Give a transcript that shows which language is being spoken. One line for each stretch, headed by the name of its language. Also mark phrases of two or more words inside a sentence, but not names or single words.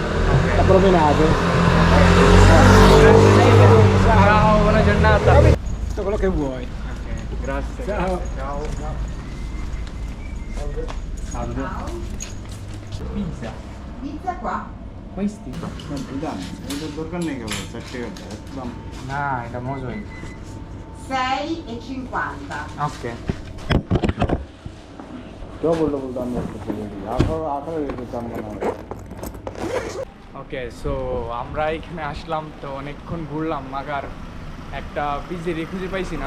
Italian: La promenade. Ciao, buona giornata. Tutto quello che vuoi. Grazie. Ciao. Ciao. Salve. Pizza. Pizza qua? Questi?
Bangla: দরকার নেই কেবল 4 টাকা একদম না, এটা মজা। 6,50. Ok. ডবল দাম করতে বলি 18 দাম বানাবে ওকে, সো আমরা এখানে আসলাম, তো অনেকক্ষণ ঘুরলাম, মাগার একটা পিজ্জারি খুঁজে পাইছি না।